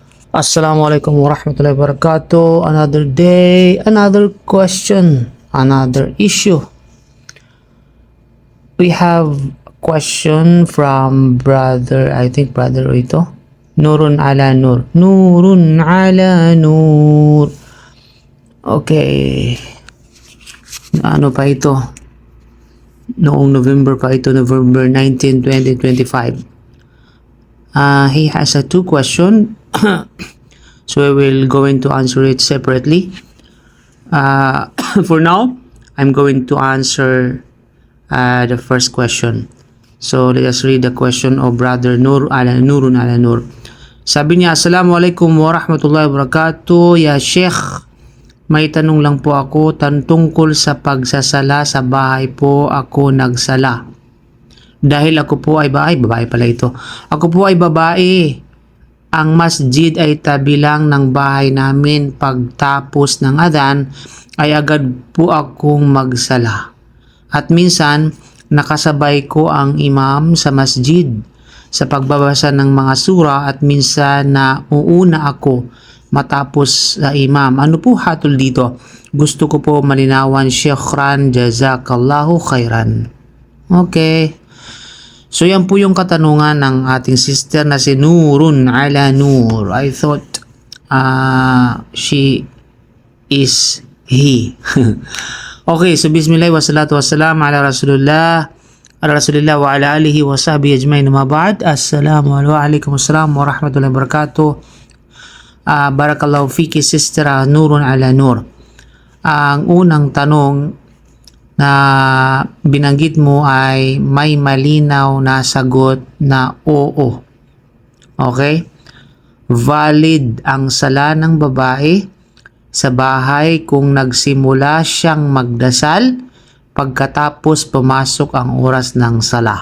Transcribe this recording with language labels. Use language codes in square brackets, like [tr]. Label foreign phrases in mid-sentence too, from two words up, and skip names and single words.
[ar] السلام عليكم ورحمة الله وبركاته. [en] Another day, another question, another issue. We have a question from brother, I think brother ito. Nurun ala Nur. Nurun ala Nur. [tl] Okay. Ano pa ito? Noong November pa ito, November 19, 2025. [en] He has a two question. So we will going to answer it separately. For now, I'm going to answer the first question. So let us read the question of brother Nurun ala Nur. [tl] Sabi niya, [ar] السلام عليكم ورحمة الله وبركاته. يا شيخ, [tl] may tanong lang po ako tungkol sa pagsasala sa bahay po ako nagsala. Dahil ako po ay babae pala ito. Ako po ay babae. Ang masjid ay tabi lang ng bahay namin. Pagtapos ng adhan ay agad po akong magsala. At minsan nakasabay ko ang imam sa masjid sa pagbabasa ng mga sura at minsan na uuna ako matapos sa imam. Ano po hatol dito? Gusto ko po malinawan. [ar] شكرا، جزاك الله خيرا. [tl] Okay. So yan po yung katanungan ng ating sister na si Nurun ala Nur. [en] I thought she is he. Okay, so [ar] بسم الله والصلاة والسلام على رسول الله وعلى آله وصحبه أجمعين أما بعد. السلام عليكم ورحمة الله وبركاته. بارك الله فيكِ sister Nurun ala Nur. [tl] Ang unang tanong na binanggit mo ay may malinaw na sagot na oo. Okay? Valid ang sala ng babae sa bahay kung nagsimula siyang magdasal pagkatapos pumasok ang oras ng sala.